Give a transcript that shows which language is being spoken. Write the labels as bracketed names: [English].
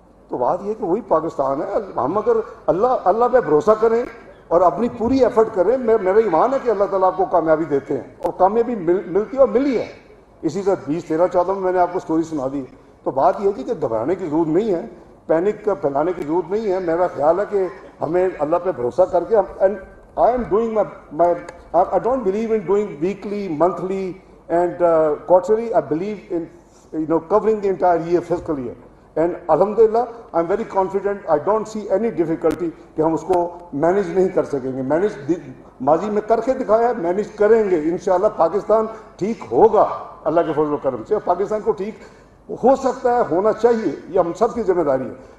[Urdu] تو بات یہ کہ وہی پاکستان ہے. ہم اگر اللہ پہ بھروسہ کریں اور اپنی پوری ایفرٹ کریں, میرا ایمان ہے کہ اللہ تعالیٰ آپ کو کامیابی دیتے ہیں, اور کامیابی ملتی ہے اور ملی ہے. اسی طرح 20, 13, 14 میں نے آپ کو سٹوری سنا دی. تو بات یہ تھی کہ گھبرانے کی ضرورت نہیں ہے, پینک پھیلانے کی ضرورت نہیں ہے. میرا خیال ہے کہ ہمیں اللہ پہ بھروسہ کر کے [English] I am doing I don't believe in doing weekly, monthly and quarterly. I believe in covering the entire year, fiscal year. And alhamdulillah, I'm very confident. I don't see any difficulty [Urdu] کہ ہم اس کو manage نہیں کر سکیں گے. Manage ماضی میں کر کے دکھایا ہے, مینیج کریں گے انشاءاللہ. پاکستان ٹھیک ہوگا اللہ کے فضل و کرم سے. پاکستان کو ٹھیک ہو سکتا ہے, ہونا چاہیے, یہ ہم سب کی ذمہ داری ہے.